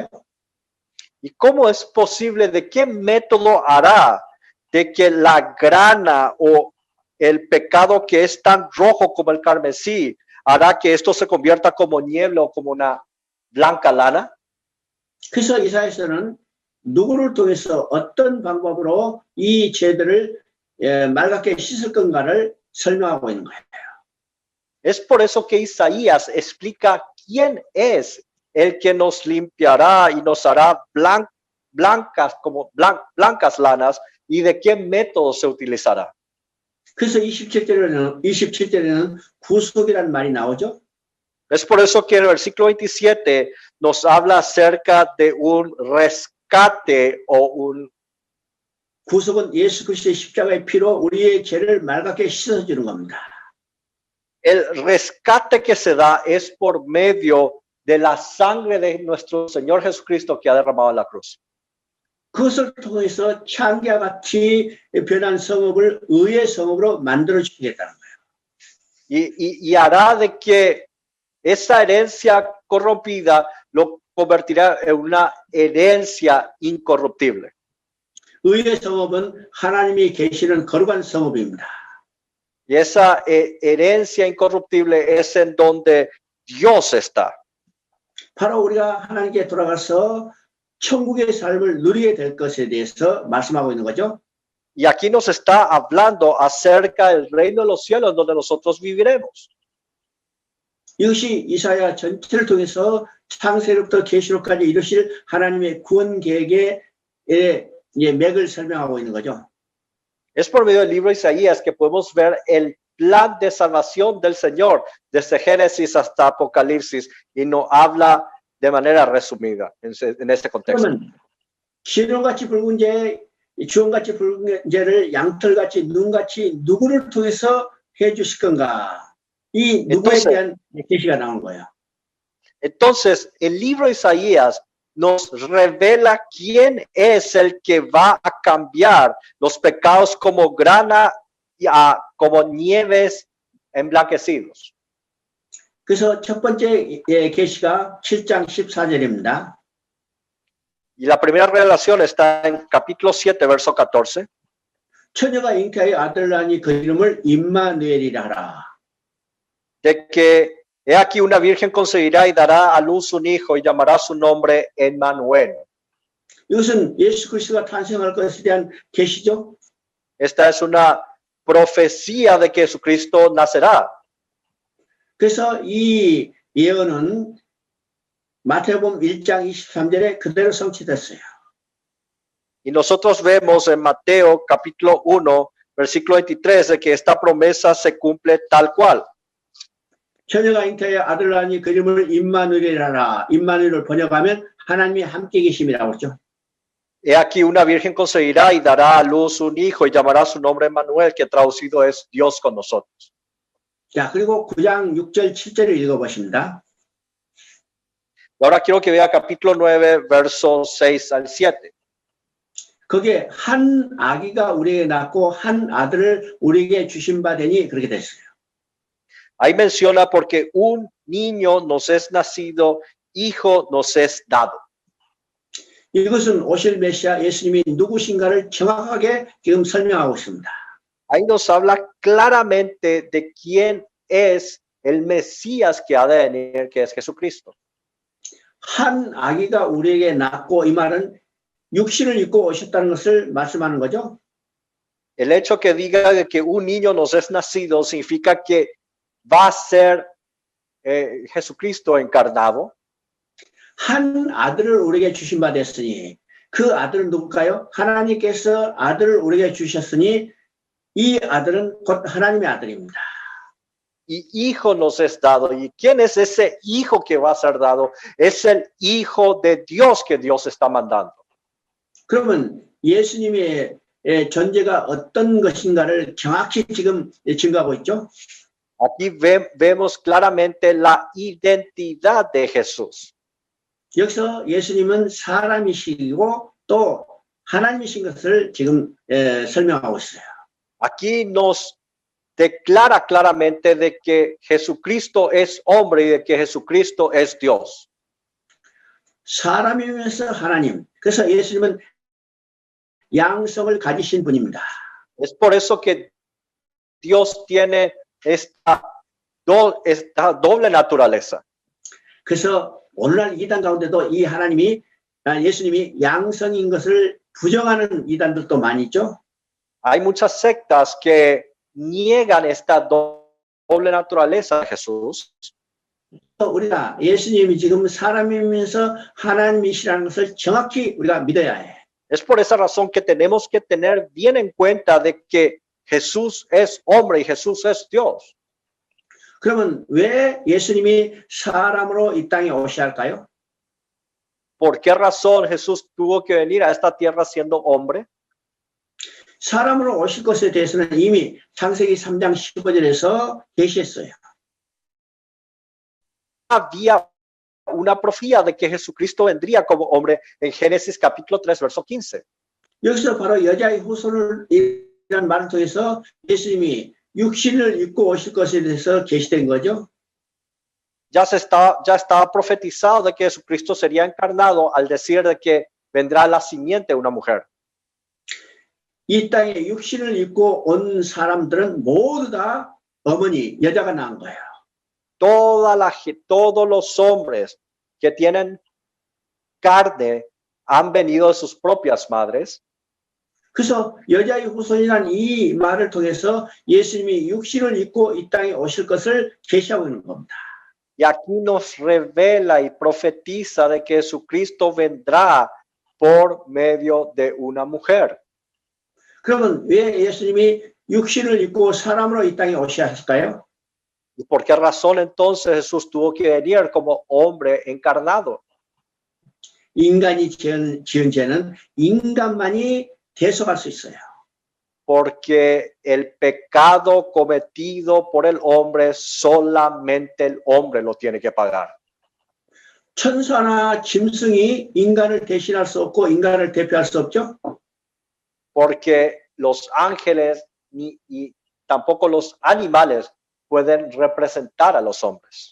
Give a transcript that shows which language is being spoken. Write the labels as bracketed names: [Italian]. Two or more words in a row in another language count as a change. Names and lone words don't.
[Spanish] ¿Y cómo es posible, de qué método hará de que la grana o el pecado que es tan rojo como el carmesí hará que esto se convierta como niebla o como una blanca lana? [Korean] 그래서 이사야서는 누구를 통해서 어떤 방법으로 이 죄들을 맑게 씻을 건가를 설명하고 있는 거예요. [Spanish] Es por eso que Isaías explica quién es el que nos limpiará y nos hará blancas como blancas lanas y de qué método se utilizará. [Korean] 그래서 27절에는 구속이라는 말이 나오죠. [Spanish] Es por eso que en el versículo 27 nos habla acerca de un rescate o un... [Korean] 구속은 예수 그리스도의 십자가의 피로 우리의 죄를 맑게 씻어주는 겁니다. [Spanish] El rescate que se da es por medio de la sangre de nuestro Señor Jesucristo que ha derramado en la cruz. [Korean] 그것을 통해서 창기와 같이 변한 성읍을 의의 성읍으로 만들어 주시겠다는 거예요. [Spanish] Y hará de que esa herencia corrompida lo convertirá en una herencia incorruptible. [Korean] 의의 성읍은 하나님이 계시는 거룩한 성읍입니다. [Spanish] Y esa herencia incorruptible es en donde Dios está. [Korean] 바로 우리가 하나님께 돌아가서 천국의 삶을 누리게 될 것에 대해서 말씀하고 있는 거죠. [Spanish] Y aquí nos está hablando acerca del reino de los cielos donde nosotros viviremos. [Korean] 이것이 이사야 전체를 통해서 창세로부터 계시록까지 이루실 하나님의 구원 계획의 맥을 설명하고 있는 거죠. [Spanish] Es por medio del libro de Isaías que podemos ver el plan de salvación del Señor desde Génesis hasta Apocalipsis y nos habla de manera resumida en este contexto. [Korean] 그러면 기름같이 붉은 재, 주홍같이 붉은 재를 양털같이 눈같이 누구를 통해서 해주실 건가? 이 누구에 대한 계시가 나온 거예요. [Spanish] Entonces, el libro de Isaías nos revela quién es el que va a cambiar los pecados como grana, como nieves emblanquecidos. [Korean] 그래서 첫 번째 계시가 7장 14절입니다. [Spanish] Y la primera revelación está en capítulo 7, verso 14. [Korean] 처녀가 잉태하여 아들을 낳으니 그 이름을 임마누엘이라 하라. [Spanish] De que he aquí una virgen concebirá y dará a luz un hijo y llamará su nombre Emmanuel. [Korean] 이것은 예수 그리스도가 탄생할 것에 대한 계시죠. [Spanish] Esta es una profecía de que Jesucristo nacerá. [Korean] 그래서 이 예언은 마태복음 1장 23절에 그대로 성취됐어요. [Spanish] Y nosotros vemos en Mateo capítulo 1, versículo 23, de que esta promesa se cumple tal cual. [Korean] 처녀가 잉태하여 아들을 낳으니 그 이름을 임마누엘이라 하라. 임마누엘을 번역하면 하나님이 함께 계심이라고 했죠. [Spanish] He aquí una virgen concebirá y dará a luz un hijo y llamará su nombre Emmanuel, que traducido es Dios con nosotros. [Korean] 자, 그리고 9장 6절 7절을 읽어보십니다. [Spanish] Ahora quiero que vea capítulo 9, versos 6 al 7. [Korean] 거기에 한 아기가 우리에게 낳고 한 아들을 우리에게 주신 바 되니 그렇게 됐어요. [Spanish] Ahí menciona porque un niño nos es nacido, hijo nos es dado. [Korean] 이것은 오실 메시아 예수님이 누구신가를 정확하게 지금 설명하고 있습니다. [Spanish] Ahí nos habla claramente de quién es el Mesías que ha de venir, que es Jesucristo. [Korean] 한 아기가 우리에게 낳고 이 말은 육신을 입고 오셨다는 것을 말씀하는 거죠. [Spanish] El hecho que diga de que un niño nos es nacido significa que va a ser Jesucristo encarnado. [Korean] 한 아들을 우리에게 주신 바 됐으니 그 아들은 누굴까요? 하나님께서 아들을 우리에게 주셨으니 이 아들은 곧 하나님의 아들입니다. [Spanish] Y hijo nos es dado. ¿Y quién es ese hijo que va a ser dado? Es el hijo de Dios que Dios está mandando. [Korean] 그러면 예수님의 존재가 어떤 것인가를 정확히 지금 증거하고 있죠. [Spanish] Aquí vemos claramente la identidad de Jesús. [Korean] 여기서 예수님은 사람이시고 또 하나님이신 것을 지금 설명하고 있어요. [Spanish] Aquí nos declara claramente de que Jesucristo es hombre y de que Jesucristo es Dios. [Korean] 사람이면서 하나님. 그래서 예수님은 양성을 가지신 분입니다. [Spanish] Es por eso que Dios tiene esta doble naturaleza. [Korean] 그래서 오늘날 이단 가운데도 이 하나님이 예수님이 양성인 것을 부정하는 이단들도 많이 있죠. [Spanish] Hay muchas sectas que niegan esta doble naturaleza de Jesús. [Korean] 우리가 예수님이 지금 사람이면서 하나님이시라는 것을 정확히 우리가 믿어야 해. [Spanish] Es por esa razón que tenemos que tener bien en cuenta de que Jesús es hombre y Jesús es Dios. [Korean] 그러면 왜 예수님이 사람으로 이 땅에 오셔야 할까요? [Spanish] ¿Por qué razón Jesús tuvo que venir a esta tierra siendo hombre? [Korean] 사람으로 오실 것에 대해서는 이미 창세기 3장 15절에서 계시했어요. [Spanish] Había una profecía de que Jesucristo vendría como hombre en Génesis capítulo 3, verso 15. [Korean] 여기서 바로 여자의 후손이라는 말을 통해서 예수님이 육신을 입고 오실 것에 대해서 계시된 거죠. [Spanish] Ya estaba profetizado de que Jesucristo sería encarnado al decir de que vendrá la simiente de una mujer. [Korean] 이 땅에 육신을 입고 온 사람들은 모두 다 어머니, 여자가 낳은 거예요. [Spanish] Todos los hombres que tienen carne han venido de sus propias madres. [Korean] 그래서 여자의 후손이란 이 말을 통해서 예수님이 육신을 입고 이 땅에 오실 것을 계시하고 있는 겁니다. [Spanish] Y aquí nos revela y profetiza de que Jesucristo vendrá por medio de una mujer. [Korean] 그러면 왜 예수님이 육신을 입고 사람으로 이 땅에 오셔야 했을까요? [Spanish] ¿Y por qué razón entonces Jesús tuvo que venir como hombre encarnado? [Korean] 인간이 지은 죄는 인간만이 대속할 수 있어요. [Spanish] Porque el pecado cometido por el hombre, solamente el hombre lo tiene que pagar. [Korean] 천사나 짐승이 인간을 대신할 수 없고 인간을 대표할 수 없죠. [Spanish] Porque los ángeles y tampoco los animales pueden representar a los hombres.